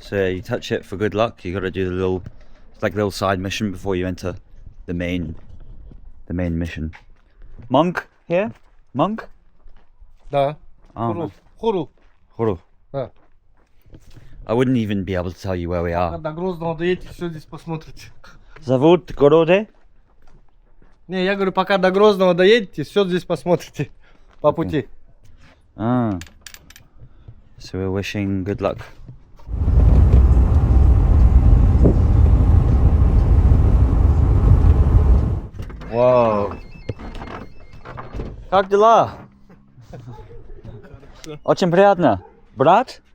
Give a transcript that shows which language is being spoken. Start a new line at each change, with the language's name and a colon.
English: So you touch it for good luck. You got to do the little, it's like a little side mission before you enter the main mission. Monk here? Monk?
Russian: Да. Oh, Хуру. Хуру. Huru. Да.
English: I wouldn't even be able to tell you where we are.
Russian: До Грозного доедете, все здесь посмотрите. Zavod Gorode? Не, я говорю, пока до Грозного доедете, все здесь посмотрите по пути. Ah.
English: So we're wishing good luck. Whoa.
Russian: Как дела? Очень приятно. Брат?